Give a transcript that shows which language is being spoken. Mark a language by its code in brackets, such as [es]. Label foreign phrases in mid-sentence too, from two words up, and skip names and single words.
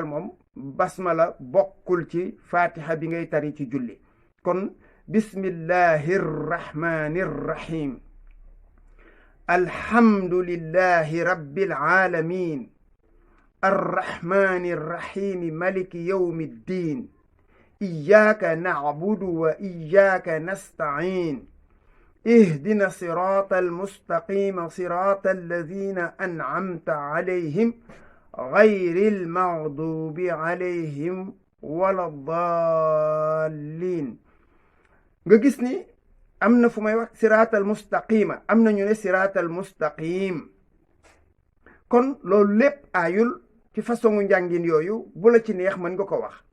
[wo] moom basmala bokkul ci fatiha bi ngay tari ci julli. [ar] kon بسم الله الرحمن الرحيم. الحمد لله رب العالمين الرحمن الرحيم مالك يوم الدين إياك نعبد وإياك نستعين اهدنا الصراط المستقيم صراط الذين أنعمت عليهم غير المغضوب عليهم ولا الضالين. [wo] nga gis ni am na fu may wax [ar] الصراط المستقيم, [wo] am na ñu ne [ar] الصراط المستقيم. [wo] kon loolu lépp aayul ci façon njàngin yooyu, bu la ci neex mën nga ko wax.